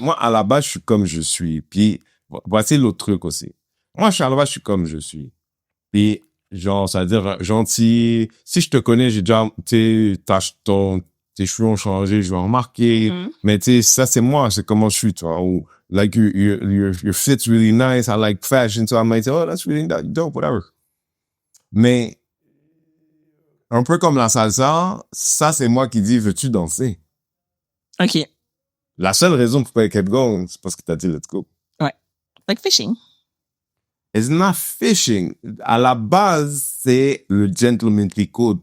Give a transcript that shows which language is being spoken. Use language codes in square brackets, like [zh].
[fr] Moi, à la base, je suis comme je suis. Puis, voici l'autre truc aussi. Moi, à la base, je suis comme je suis. Puis, genre, ça veut dire gentil. Si je te connais, j'ai déjà, tu sais, tes cheveux ont changé, je vais remarquer. Mm-hmm. Mais tu sais, ça, c'est moi, c'est comment je suis, tu vois. [en] Ou, like, your fit's really nice, I like fashion, so I might say, oh, that's really dope, whatever. [fr] Mais, un peu comme la salsa, ça, c'est moi qui dis, veux-tu danser? OK. La seule raison pour pas keep going, c'est parce que t'as dit let's go. [en] Ouais. Like fishing. It's not fishing. [fr] À la base, c'est le gentlemanly code.